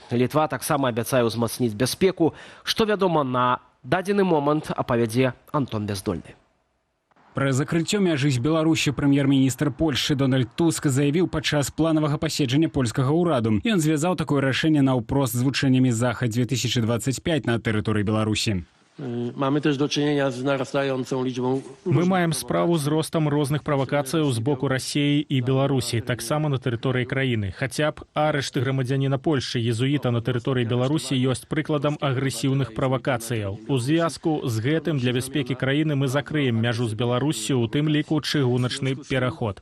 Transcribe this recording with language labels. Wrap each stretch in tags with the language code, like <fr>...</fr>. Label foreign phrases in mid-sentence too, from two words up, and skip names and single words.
<be>Літва таксама абяцае ўзмацніць бяспеку. Што вядома на дадзены момант, апавядзе Антон Бяздольны. Пра закрыццё мяжы з Беларусю прэм'ер-міністр Польшчы Дональд Туск заявіў падчас планавага паседжання польскага ўраду. Ён звязаў такое рашэнне наўпрост з вучэннямі «Захад-2025» на тэрыторыі Беларусі.</be> <pl>Mamy też do czynienia z narastającą liczbą...</pl> <be>Мы маем справу з ростам розных правакацыяў з боку Расіі і Беларусі, таксама на тэрыторыі краіны. Хаця б арышты грамадзяніна Польшчы, езуіта на тэрыторыі Беларусі ёсць прыкладам агрэсіўных правакацыяў. У звязку з гэтым для бяспекі краіны мы закрыем мяжу з Беларусю, у тым ліку чыгуначны пераход.</be>